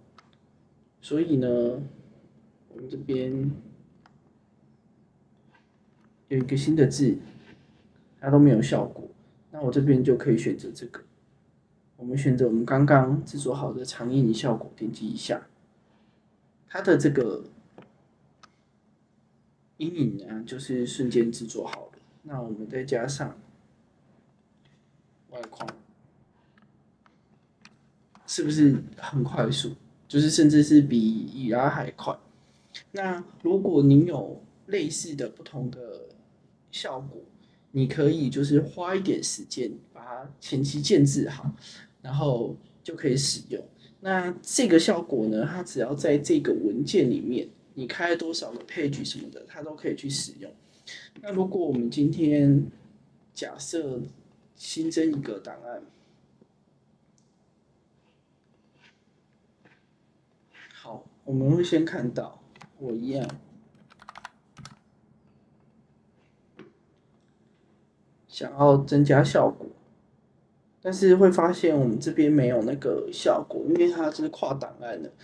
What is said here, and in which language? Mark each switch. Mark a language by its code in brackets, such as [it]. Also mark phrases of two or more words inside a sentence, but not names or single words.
[zh] 所以呢，我們這邊有一個新的字。它都沒有效果，那我這邊就可以選擇這個。我們選擇我們剛剛製作好的長陰影效果，點擊一下，它的這個陰影呢，就是瞬間製作好了。那我們再加上外框，是不是很快速？就是甚至是比以拉還快。那如果你有類似的不同的效果，你可以就是花一點時間把它前期建置好，然後就可以使用。那這個效果呢，它只要在這個文件裡面，你開多少個 page 什麼的，它都可以去使用。那如果我們今天假設新增一個檔案，好，我們會先看到我一樣。想要增加效果，但是會發現我們這邊沒有那個效果，因為它是跨檔案的。